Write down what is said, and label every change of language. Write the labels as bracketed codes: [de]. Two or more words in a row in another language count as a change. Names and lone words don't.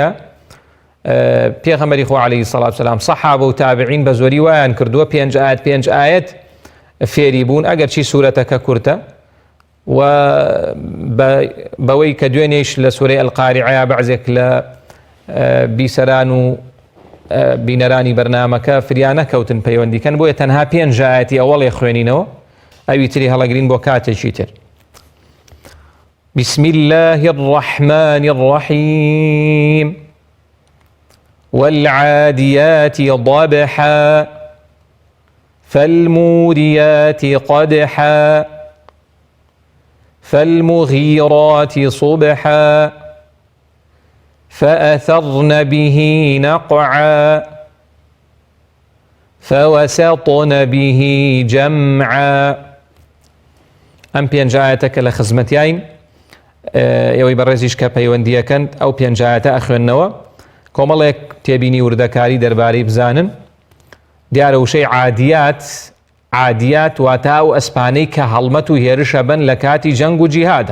[ckb] پێغەمبەری خوا [ar] عەلەیه الصلاة والسلام [ckb] سەحابە و تابعین بە زۆری وایان کردووە 5 ئاەت فێری بوون، ئەگەر چی سورەتەکە کورتە، و بەوەی کە دوێنێش لە سورەی ئەلقاریعە بەعزێک لە بیسەران و بینەرانی بەرنامەکە فریانە کەوتن پەیوەندیکەن، بۆیە تەنها 5 ئاەتی ئەوەڵێ خوێنینەوە، ئەوی تری هەڵەگرین بۆ کاتێکی تر. [ar] بسم الله الرحمن الرحيم والعاديات ضبحا فالموريات قدحا فالمغيرات صبحا فأثرن به نقعا فوسطن به جمعا. [ckb] ئەم پێنجایەتە کە لە خزمەتیاین ئێوەی بەڕێزیش کە پەیوەندیەکەن ئەو پێنجایەتە ئەخوێندنەوە کۆمەڵێک تێبینی وردەکاری دەربارەی بزانن. دیارە وشەی عادیات واتە ئەو ئەسپانەی کە هەڵمەت و هێرشە بن لە کاتی جەنگ و جیهادە.